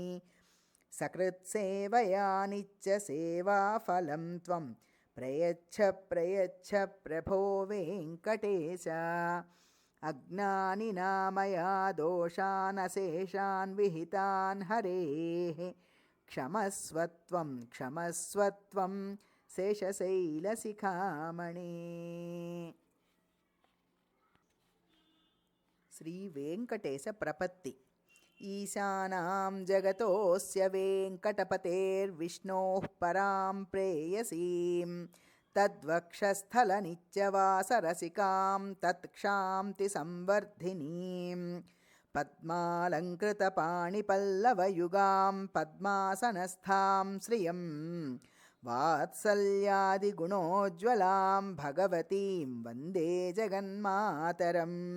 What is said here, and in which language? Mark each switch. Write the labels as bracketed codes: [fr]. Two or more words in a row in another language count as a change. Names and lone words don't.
[sa] सकृत्सेवया नित्यसेवाफलं त्वं प्रयच्छ प्रयच्छ प्रभो वेङ्कटेश। अज्ञानिना मया दोषान् अशेषान् विहितान् हरेः क्षमस्वत्वं क्षमस्वत्वं शेषशैलशिखामणे। [te] శ్రీ వెంకటేశ ప్రపత్తి. [sa] ఈశానాం జగతోస్య వెంకటపతేర్విష్ణోః పరాం ప్రేయసీం తద్వక్షస్థలనిత్యవాసరసికాం తత్క్షాంతి సంవర్ధినీం పద్మాలంకృతపాణిపల్లవయుగాం పద్మాసనస్థాం శ్రియం వాత్సల్యాదిగుణోజ్వలాం భగవతీం వందే జగన్మాతరం.